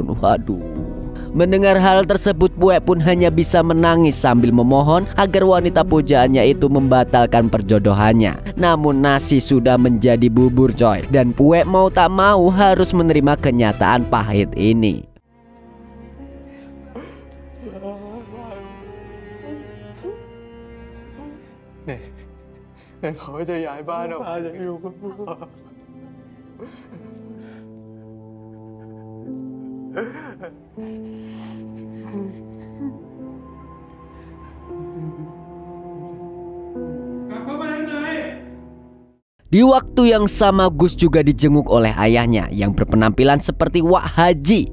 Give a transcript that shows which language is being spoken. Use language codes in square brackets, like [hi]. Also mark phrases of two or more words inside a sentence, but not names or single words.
[id] Waduh. Mendengar hal tersebut, Pue pun hanya bisa menangis sambil memohon agar wanita pujaannya itu membatalkan perjodohannya. Namun nasi sudah menjadi bubur coy, dan Pue mau tak mau harus menerima kenyataan pahit ini. [th] Nekเขาจะย้ายบ้านออกมาจากอยู่กับพ่อ [id] Di waktu yang sama Gus juga dijenguk oleh ayahnya yang berpenampilan seperti Wak Haji.